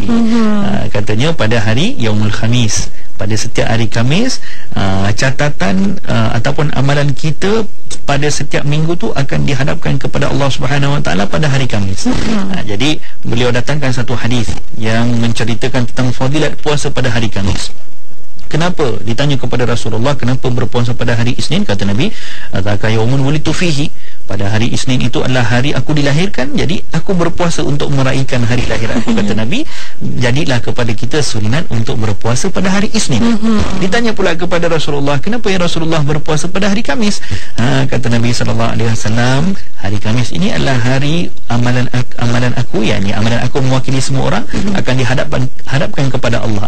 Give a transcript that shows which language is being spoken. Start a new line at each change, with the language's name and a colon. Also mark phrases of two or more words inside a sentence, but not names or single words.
Malay: Katanya pada hari
Arabic: يوم الخميس,
Malay: pada setiap hari Khamis, catatan ataupun amalan kita pada setiap minggu tu akan dihadapkan kepada Allah
Arabic: سبحانه وتعالى
Malay: pada hari Khamis. Jadi beliau datangkan satu hadis yang menceritakan tentang fadilat puasa pada hari Khamis. Kenapa? Ditanya kepada Rasulullah, kenapa berpuasa pada hari Isnin? Kata Nabi,
Arabic: "ذاك يوم ولدت فيه."
Malay: Pada hari Isnin itu adalah hari aku dilahirkan, jadi aku berpuasa untuk meraihkan hari lahir aku. Kata Nabi, jadilah kepada kita sunat untuk berpuasa pada hari Isnin. Ditanya pula kepada Rasulullah, kenapa
Arabic: يا رسول الله
Malay: berpuasa pada hari Khamis? Kata Nabi SAW, hari Khamis ini adalah hari amalan aku, yakni amalan aku mewakili semua orang akan dihadapkan kepada Allah.